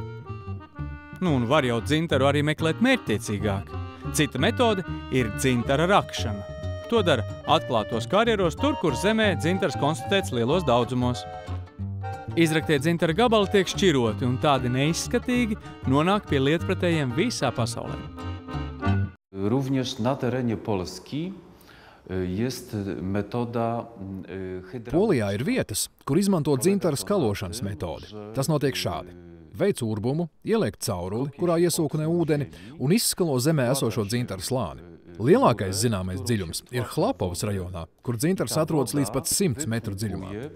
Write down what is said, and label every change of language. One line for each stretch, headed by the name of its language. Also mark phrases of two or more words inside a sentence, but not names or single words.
Latvian: Un var jau dzintaru arī meklēt mērķtiecīgāk. Cita metode ir dzintara rakšana. To dara atklātos karjeros tur, kur zemē dzintars konstatēts lielos daudzumos. Izraktie dzintara gabali tiek šķiroti un tādi neizskatīgi nonāk pie lietpratējiem visā pasaulē.
Polish: Również na terenie Polski jest metoda
Latvian: Polijā ir vietas, kur izmanto dzintara skalošanas metodi. Tas notiek šādi. Veic urbumu, ieliek cauruli, kurā iesūknē ūdeni un izskalo zemē esošo dzintaru slāni. Lielākais zināmais dziļums ir Hlapovas rajonā, kur dzintars atrodas līdz pat 100 metru dziļumā.